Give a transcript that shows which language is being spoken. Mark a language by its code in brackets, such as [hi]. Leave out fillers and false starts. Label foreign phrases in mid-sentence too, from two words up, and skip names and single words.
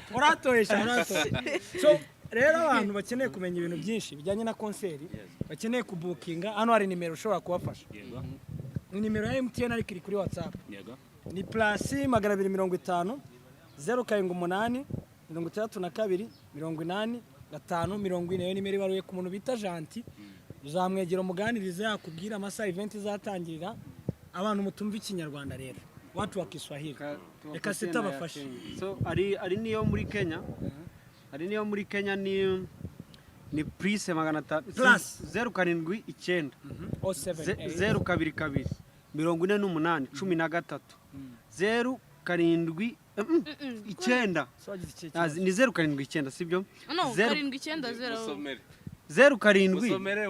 [rw] urahatoye cyane so rero abantu bakeneye kumenya ibintu byinshi bijyanye na konseri bakeneye kubukinga hano hari nimero ushobora kubafasha ni nimero ya MTN ariko iri kuri WhatsApp ni +250 078 62 80 540 yo nimero ibaruye ku muntu bita Janti uzamwegera umuganirize yakubwira amasaha event izatangirira abantu mutumva ikinyarwanda rero [sw] watu wa Kiswahili [rw] reka sitabafashe so ari niyo muri Kenya ni prise 500 079 022 48 13 079 ni 079 sibyo 0